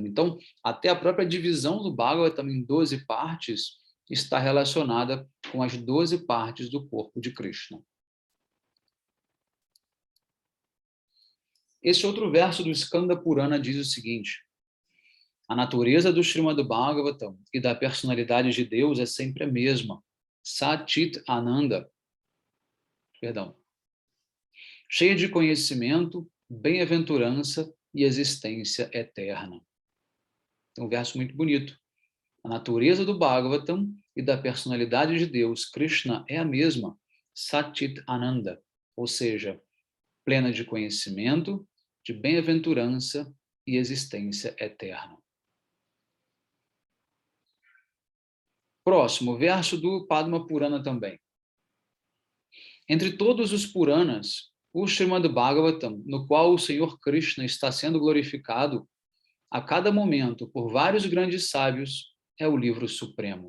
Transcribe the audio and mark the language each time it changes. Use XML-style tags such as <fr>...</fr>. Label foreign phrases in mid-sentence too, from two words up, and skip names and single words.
<pt>Então, até a própria divisão do Bhagavatam em 12 partes está relacionada com as 12 partes do corpo de Krishna. Esse outro verso do Skanda Purana diz o seguinte: a natureza do Srimad Bhagavatam e da personalidade de Deus é sempre a mesma.</pt> <sa>Sat-Chit Ananda.</sa> <pt>Perdão. Cheia de conhecimento, bem-aventurança e existência eterna. Então, um verso muito bonito. A natureza do Bhagavatam e da personalidade de Deus, Krishna, é a mesma.</pt> <sa>Sat-Chit Ananda.</sa> <pt>Ou seja, plena de conhecimento, de bem-aventurança e existência eterna. Próximo, verso do Padma Purana também. Entre todos os Puranas, o Srimad Bhagavatam, no qual o Senhor Krishna está sendo glorificado a cada momento por vários grandes sábios, é o livro supremo.</pt>